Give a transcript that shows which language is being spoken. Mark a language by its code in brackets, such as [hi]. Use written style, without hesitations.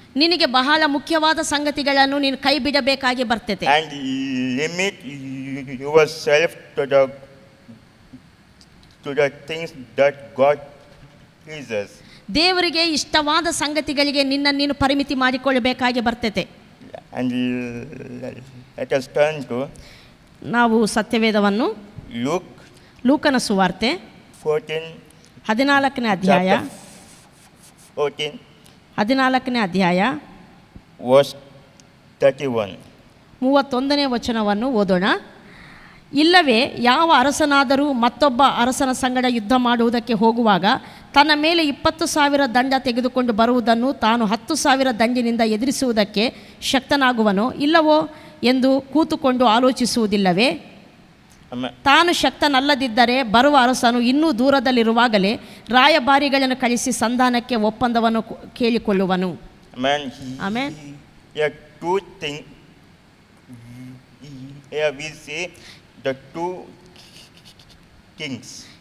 [kn] ನಿನಗೆ ಬಹಳ ಮುಖ್ಯವಾದ ಸಂಗತಿಗಳನ್ನು ನೀನು ಕೈ ಬಿಡಬೇಕಾಗಿ ಬರ್ತದೆ. [en] And limit yourself to the things that God pleases. [kn] ದೇವರಿಗೆ ಇಷ್ಟವಾದ ಸಂಗತಿಗಳಿಗೆ ನಿನ್ನನ್ನು ನೀನು ಪರಿಮಿತಿ ಮಾಡಿಕೊಳ್ಳಬೇಕಾಗಿ ಬರ್ತದೆ. [en] And let us turn to [kn] ನಾವು ಸತ್ಯವೇದವನ್ನು ಲೂಕನ ಸುವಾರ್ತೆ 14ನೇ ಅಧ್ಯಾಯ 14ನೇ ಅಧ್ಯಾಯ [en] verse 31. [kn] 31ನೇ ವಚನವನ್ನು ಓದೋಣ. ಇಲ್ಲವೇ ಯಾವ ಅರಸನಾದರೂ ಮತ್ತೊಬ್ಬ ಅರಸನ ಸಂಗಡ ಯುದ್ಧ ಮಾಡುವುದಕ್ಕೆ ಹೋಗುವಾಗ ತನ್ನ ಮೇಲೆ 20,000 ದಂಡ ತೆಗೆದುಕೊಂಡು ಬರುವುದನ್ನು ತಾನು 10,000 ದಂಡಿನಿಂದ ಎದುರಿಸುವುದಕ್ಕೆ ಶಕ್ತನಾಗುವನೋ ಇಲ್ಲವೋ ಎಂದು ಕೂತುಕೊಂಡು ಆಲೋಚಿಸುವುದಿಲ್ಲವೇ? ತಾನು ಶಕ್ತನಲ್ಲದಿದ್ದರೆ ಬರುವ ಅರಸನು ಇನ್ನೂ ದೂರದಲ್ಲಿರುವಾಗಲೇ ರಾಯಭಾರಿಗಳನ್ನು ಕಳಿಸಿ ಸಂಧಾನಕ್ಕೆ ಒಪ್ಪಂದವನ್ನು ಕೇಳಿಕೊಳ್ಳುವನು. [en] Amen. Here two things. Here we see the two kings.